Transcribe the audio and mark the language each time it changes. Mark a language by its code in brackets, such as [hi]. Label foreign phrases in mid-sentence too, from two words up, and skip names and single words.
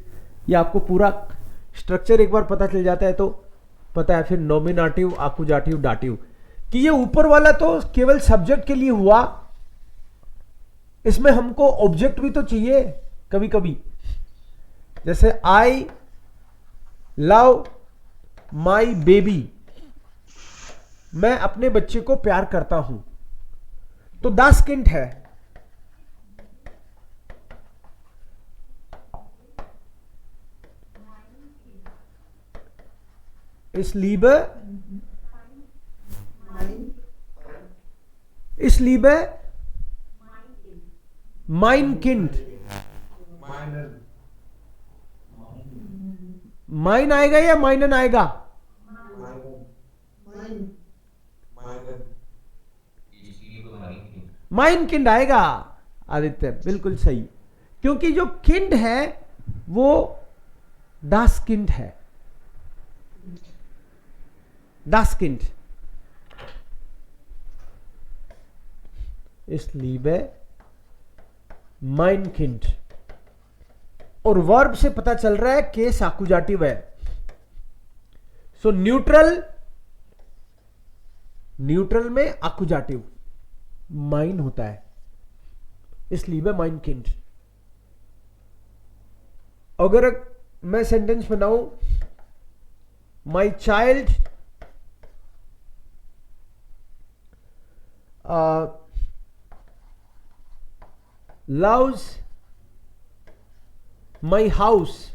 [hi] ये आपको पूरा स्ट्रक्चर एक बार पता चल जाता है तो पता है फिर नॉमिनेटिव, आकुजाटिव, डाटिव कि ये ऊपर वाला तो केवल सब्जेक्ट के लिए हुआ, इसमें हमको ऑब्जेक्ट भी तो चाहिए कभी कभी। जैसे [en] I love my baby, [hi] मैं अपने बच्चे को प्यार करता हूं, तो [de] das Kind [hi] है। [de] Ich liebe mein Kind। [hi] माइन आएगा या माइनन आएगा? [de] mein Kind [hi] आएगा आदित्य, बिल्कुल सही, क्योंकि जो किंड है वो [de] das Kind [hi] है। [de] das Kind। Ich liebe mein Kind। [hi] और वर्ब से पता चल रहा है केस आकुजाटिव है। सो न्यूट्रल में आकुजाटिव माइन होता है, इसलिए मैं [de] mein Kind. [hi] अगर मैं सेंटेंस बनाऊं, [en] my child loves my house.